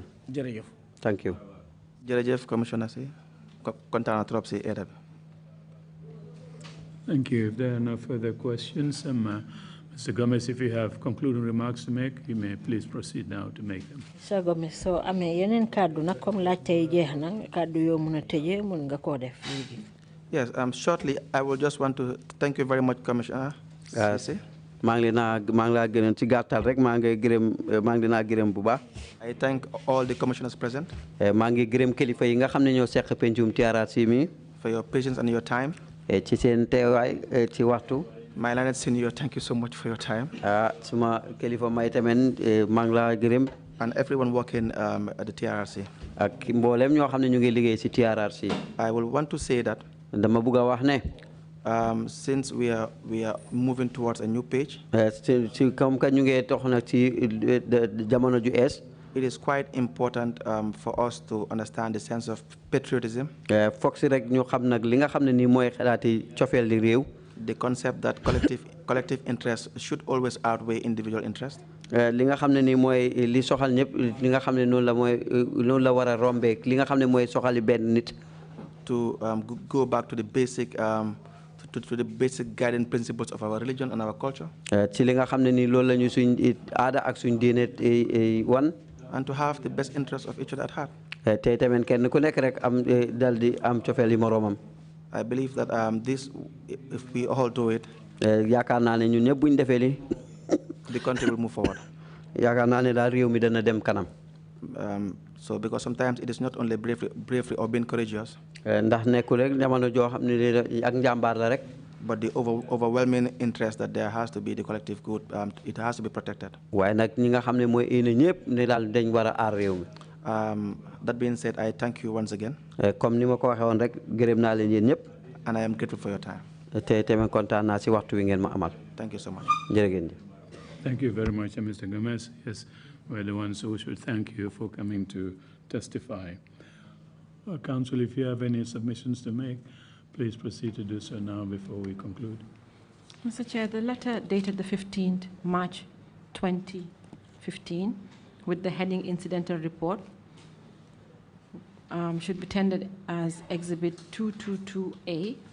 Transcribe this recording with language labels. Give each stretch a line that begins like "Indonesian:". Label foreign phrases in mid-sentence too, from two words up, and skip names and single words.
English: Thank you. Commissioner. Thank you. If there are no further questions, Mr. Gomez, if you have concluding remarks to make, you may please proceed now to make them.
Wolof: Sir Gomez, so yenen kaddu nak comme laajte jeex na kaddu yo mëna tëjee mën nga ko def léegi.
English: Yes, shortly, I will just want to thank you very much, Commissioner. I thank all the commissioners present for your patience and your time. My learned senior, thank you so much for your time. and everyone working at the TRRC.
Wolof: ak mboolem ñoo xam ne ñu ngi liggéey ci TRRC.
English: I will want to say that
Wolof: dama bëgg a wax ne.
English: since we are moving towards a new page.
Wolof: ci
French: comme que
Wolof: ñu ngi tox nag ci jamono ju ees.
English: It is quite important for us to understand the sense of patriotism.
Wolof: foog si rek ñu xam nag li nga xam ne nii mooy xalaati cofeel di réew.
English: The concept that collective interest should always outweigh individual interest.
Wolof: li nga xam ne nii mooy li soxal ñëpp li nga xam ne noonu la war a rombee li nga xam ne mooy soxali benn nit.
English: To go back to the basic guiding principles of our religion and our culture.
Wolof: ci li nga xam ne nii loolu la ñu suñ aada ak suñ diine wan.
English: And to have the best interests of each other at heart.
Wolof: tey tamit kenn ku nekk rek am dal di am cofeel yi moroomam.
English: I believe that this, if we all do it,
Wolof: yaakaar naa ne ñun ñëpp buñ defee li
English: the country will move forward.
Wolof: yaakaar naa ne daal réew mi dana dem kanam.
English: So because sometimes it is not only bravery or being courageous.
Wolof: ndax nekkul rek jamono joo xam ne ak njàmbaar la rek.
English: But the overwhelming interest that there has to be the collective good, it has to be protected.
Wolof: waaye nag ñi nga xam ne mooy ina ñëpp ne daal dañ war a aar réew mi.
English: That being said, I thank you once again.
Wolof: comme ni ma ko waxee woon rek gërëm naa leen yéen ñëpp.
English: And I am grateful for your time.
Wolof: te tamit kontaan naa si waxtu wi ngeen ma amal.
English: Thank you so much.
Wolof: jërë ngeen jëf.
English: Thank you very much, Mr. Gomez. Yes, we're the ones who should thank you for coming to testify. Counsel, if you have any submissions to make, please proceed to do so now before we conclude. Mr. Chair, the letter dated the 15th March 2015 with the heading Incidental Report should be tendered as Exhibit 222A.